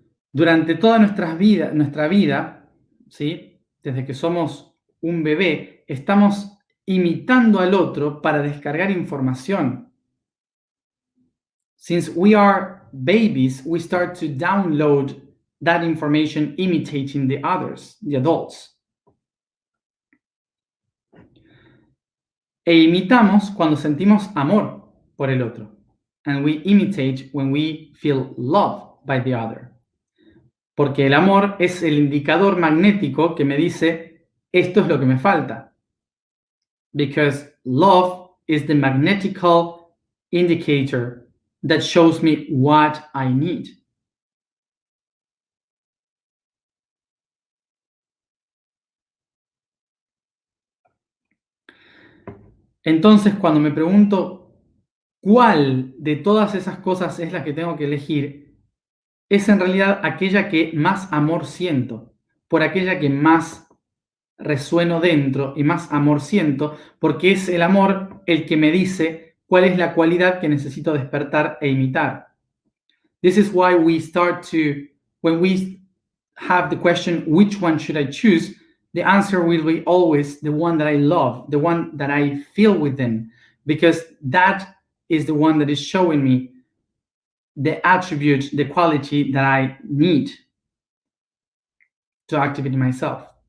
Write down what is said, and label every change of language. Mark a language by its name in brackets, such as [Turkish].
[Spanish] Durante toda nuestra vida, ¿sí? Desde que somos un bebé, estamos imitando al otro para descargar información. [English] Since we are babies, we start to download that information imitating the others, the adults. [Spanish] E imitamos cuando sentimos amor por el otro. [English] And we imitate when we feel love by the other. [Spanish] Porque el amor es el indicador magnético que me dice, esto es lo que me falta. [English] Because love is the magnetical indicator that shows me what I need. [Spanish] Entonces, cuando me pregunto cuál de todas esas cosas es la que tengo que elegir, es en realidad aquella que más amor siento, por aquella que más resueno dentro y más amor siento, porque es el amor el que me dice cuál es la cualidad que necesito despertar e imitar. [English] This is why when we have the question, which one should I choose? The answer will be always the one that I love, the one that I feel within, because that is the one that is showing me the attribute, the quality that I need to activate myself.